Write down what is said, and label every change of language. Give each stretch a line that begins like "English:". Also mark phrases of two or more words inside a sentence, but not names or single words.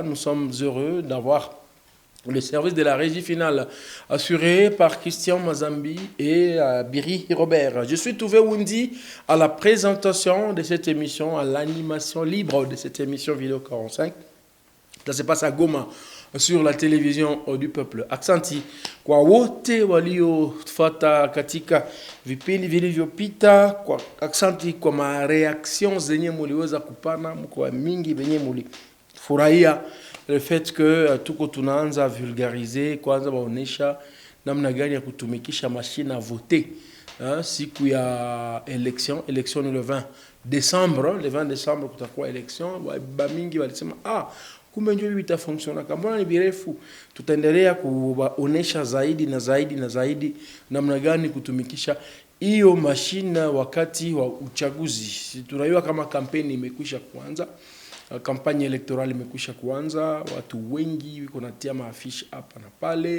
French: Nous sommes heureux d'avoir le service de la régie finale assuré par Christian Mazambi et Biri Robert. Je suis Touvé Wundi à la présentation de cette émission, à l'animation libre de cette émission vidéo 45. Ça se passe à Goma sur la télévision du peuple.
Swahili: Aksanti kwa wote waliofata katika vipindi vilivyopita, kwa aksanti kwa mareaction zenye muliweza kupana, mko mingi benye mulifurahia
French: le fait que
Swahili: tuko tunaanza vulgariser, kwanza baonesha namna gani ya kutumikisha
French: machine à voter
Swahili: siku ya election ni
French: le 20 décembre, le 20 décembre
Swahili: kutakuwa election, ba mingi walisema kumbe ndio hivi itafunctiona. Kama ni birefu, tutaendelea kuonesha zaidi na zaidi na zaidi namna gani kutumikisha hiyo mashine wakati wa uchaguzi. Tunajua kama kampeni imekwisha kuanza, kampanya elektorali imekwisha kuanza, watu wengi wiko natia maafishi hapa na pale.